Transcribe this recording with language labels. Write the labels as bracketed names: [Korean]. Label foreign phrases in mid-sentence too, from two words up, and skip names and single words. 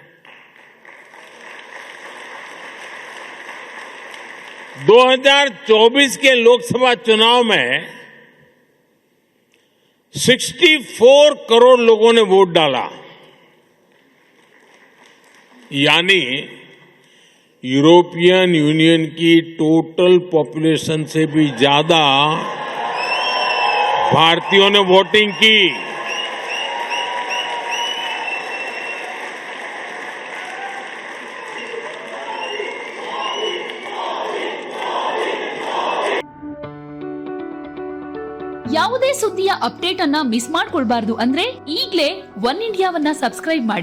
[Hindi] दो 2024 के लोकसभा चुनाव में 64 करोड़ लोगों ने वोट डाला, यानी यूरोपियन यूनियन की [English] total population [Hindi] से भी ज्यादा भारतीयों ने वोटिंग की. [Kannada] ಯಾವುದೇ ಸುದ್ದಿಯ ಅಪ್ಡೇಟ್ ಅನ್ನ ಮಿಸ್ ಮಾಡ್ಕೊಳ್ಬಾರ್ದು ಅಂದ್ರೆ ಈಗಲೇ ಒನ್ ಇಂಡಿಯಾವನ್ನ ಸಬ್ಸ್ಕ್ರೈಬ್ ಮಾಡಿ.